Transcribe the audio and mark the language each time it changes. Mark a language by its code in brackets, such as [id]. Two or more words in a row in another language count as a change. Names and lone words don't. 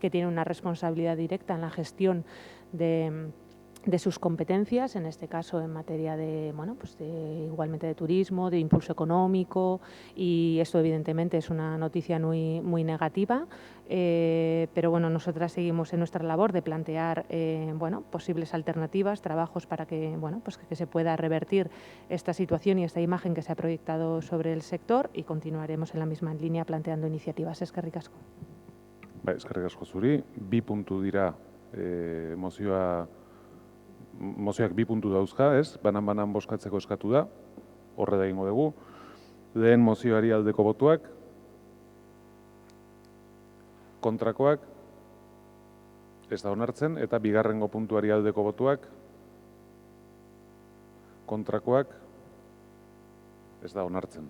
[es] que tiene una responsabilidad directa en la gestión de sus competencias, en este caso en materia igualmente de turismo, de impulso económico, y esto evidentemente es una noticia muy negativa, pero nosotras seguimos en nuestra labor de plantear posibles alternativas, trabajos para que que se pueda revertir esta situación y esta imagen que se ha proyectado sobre el sector, y continuaremos en la misma línea planteando iniciativas. [eu] Eskerrik asko. Eskerrik asko zuri, 2 puntu dira mozioak 2 puntu dauzka, ez? Banan bozkatzeko eskatu da, horre da egingo dugu. Lehen mozioari aldeko botuak, kontrakoak, ez da onartzen, eta bigarrengo puntuari aldeko botuak, kontrakoak ez da onartzen.